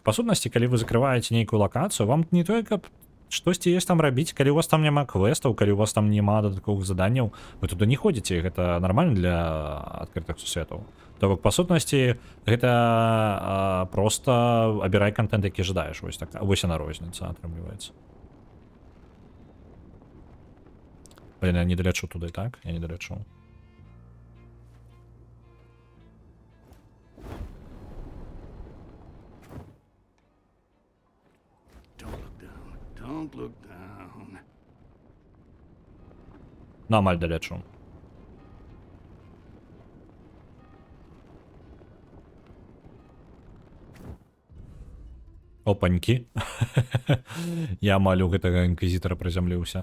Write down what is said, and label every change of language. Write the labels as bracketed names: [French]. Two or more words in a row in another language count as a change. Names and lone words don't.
[Belarusian] Па сутнасці, калі вы закрываеце нейкую лакацыю, вам не толькі штосьці ёсць там рабіць, калі у вас там няма квестаў, калі у вас там няма дадатковых заданняў, вы туды не ходзіце, гэта нармальна для адкрытых сусветаў. То бок, па сутнасці, гэта проста абірай контент, які жадаеш, вось так, вось яна розніца атрымліваецца. [Russian] Блин, я не долечу туды, так? Я не долечу. [English] Don't look down. [Russian] Нормаль долечу. Опанькі. [Belarusian] Я малю гэтага інквізітара прызямліўся.